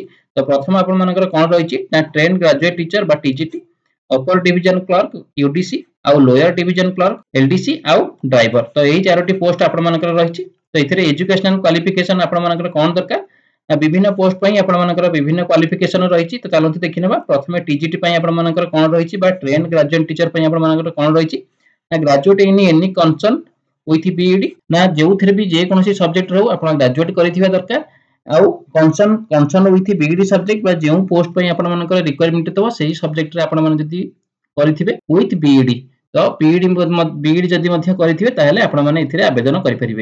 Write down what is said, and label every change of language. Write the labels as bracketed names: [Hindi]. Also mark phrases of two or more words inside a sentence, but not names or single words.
[Odia] ତ ପ୍ରଥମ ଆପଣ ମାନଙ୍କର କଣ ରହିଛି, ନା [English] trained graduate teacher [Odia] ବା ଟିଜିଟି, [English] upper division clerk [Odia] ୟୁଡିସି ଆଉ [English] lower division clerk [Odia] ଏଲଡିସି ଆଉ ଡ୍ରାଇଭର। ତ ଏହି ଚାରୋଟି ପୋଷ୍ଟ ଆପଣ ମାନଙ୍କର ରହିଛି। ତ ଏଥିରେ [English] educational qualification [Odia] ଆପଣ ମାନଙ୍କର କଣ ଦରକାର, ନା ବିଭିନ୍ନ ପୋଷ୍ଟ ପାଇଁ ଆପଣ ମାନଙ୍କର ବିଭିନ୍ନ କ୍ୱାଲିଫିକେସନ ରହିଛି। ତ ଚାଲନ୍ତୁ ଦେଖିବା ପ୍ରଥମେ ଟିଜିଟି ପାଇଁ ଆପଣ ମାନଙ୍କର କଣ ରହିଛି ବା [English] trained graduate teacher [Odia] ପାଇଁ ଆପଣ ମାନଙ୍କର କଣ ରହିଛି, ନା [English] graduate in any concern with B.Ed, [Odia] ନା ଯେଉଁଥିରେ ଭି ଯେ କୌଣସି ସବଜେକ୍ଟ ରହୁ ଆପଣ ଗ୍ରାଜୁଏଟ କରିଥିବା ଦରକାର। ଆଉ [English] concern with B.Ed subject [Odia] ବା ଯେଉଁ ପୋଷ୍ଟ ପାଇଁ ଆପଣ ମାନଙ୍କର ରିକ୍ୱାୟରମେଣ୍ଟ ଥିବ ସେହି ସବଜେକ୍ଟ ରେ ଆପଣ ମାନେ ଯଦି କରିଥିବେ [English] with B.Ed, [Odia] ତ ବିଇଡି ଯଦି ମଧ୍ୟ କରିଥିବେ ତାହେଲେ ଆପଣ ମାନେ ଏଥିରେ ଆବେଦନ କରି ପାରିବେ।